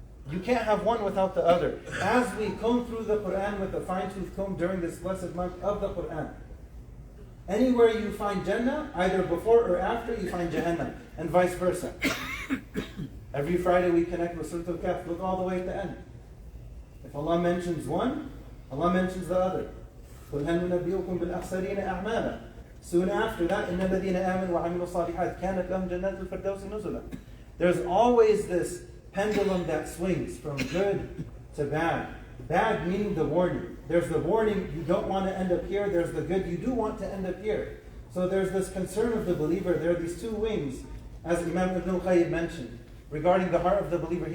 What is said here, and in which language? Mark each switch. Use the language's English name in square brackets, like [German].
[English] You can't have one without the other. As we comb through the Quran with a fine-tooth comb during this blessed month of the Quran, anywhere you find Jannah, either before or after, you find Jahannam, and vice versa. Every Friday we connect with Surah Al-Kahf. Look all the way at the end. If Allah mentions one, Allah mentions the other. [Arabic] قُلْ هَلْ نُنَبِّئُكُمْ بِالْأَخْسَرِينَ أَعْمَالًا. [English] Soon after that, [Arabic] إِنَّ الَّذِينَ آمَنُوا وَعَمِلُوا الصَّالِحَاتِ كَانَتْ لَهُمْ جَنَّاتُ الْفِرْدَوْسِ نُزُلًا. [English] There's always this pendulum that swings from good to bad. Bad meaning the warning. There's the warning, you don't want to end up here. There's the good, you do want to end up here. So there's this concern of the believer. There are these two wings, as Imam Ibn al-Qayyim mentioned, regarding the heart of the believer.